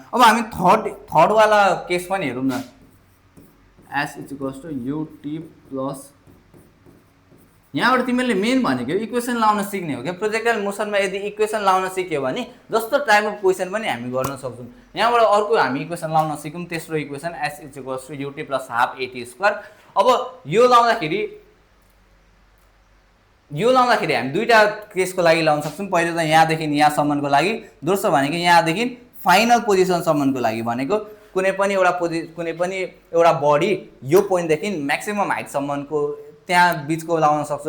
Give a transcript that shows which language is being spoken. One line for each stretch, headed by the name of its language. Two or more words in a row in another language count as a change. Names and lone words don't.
Nepali: अब हामी थर्ड वाला केस पनि हेरौँ न, s = ut+, यहाँबाट तिमीले मेन भनेको इक्वेसन लाउन सिक्ने हो क्या।
English: projectile motion
Nepali: यदि इक्वेसन लाउन सिक्यो भने जस्तो
English: type of question
Nepali: पनि हामी गर्न सक्छौँ। यहाँबाट अर्को हामी इक्वेसन लाउन सिक्यौँ, तेस्रो इक्वेसन s = ut + ½ at²। अब यो लाउँदाखेरि हामी दुईटा केसको लागि लाउन सक्छौँ। पहिलो त यहाँदेखि यहाँसम्मको लागि, दोस्रो भनेको यहाँदेखि
English: final position
Nepali: लागि, भनेको कुनै पनि एउटा बडी यो पोइन्टदेखि
English: maximum height
Nepali: त्यहाँ बिचको लाउन सक्छौँ।